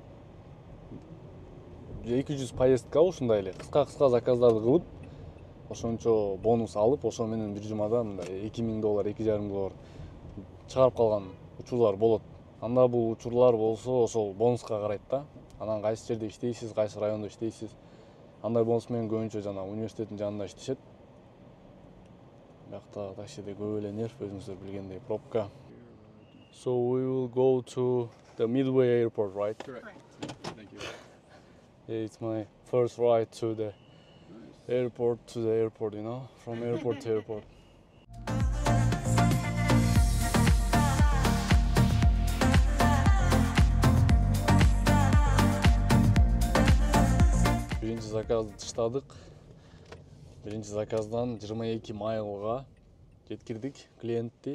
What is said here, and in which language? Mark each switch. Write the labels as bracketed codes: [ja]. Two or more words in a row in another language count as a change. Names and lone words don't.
[ky] 200 поездка ушундай эле кыска заказдарды кылып, ошончо бонус алып, ошо менен бир жумада мындай $2000, $2.5 чыгарып калган учурлар болот. Анда бул учурлар болсо ошол бонуска карайт да. Анан кайсы жерде иштейсиз, кайсы райондо иштейсиз. Андай бонус менен көбүнчө жана университеттин жанында иштешет. Бакта таксиде көп эле нерв, өзүңүздөр билгендей, пробка. [en] So we will go to the Midway airport, right? Correct. Thank you. Yeah, it's my first ride to the airport, you know, from airport to airport. [ky] Биринчи заказды тыштадык. Биринчи заказдан 22 майлга жеткирдик клиентти.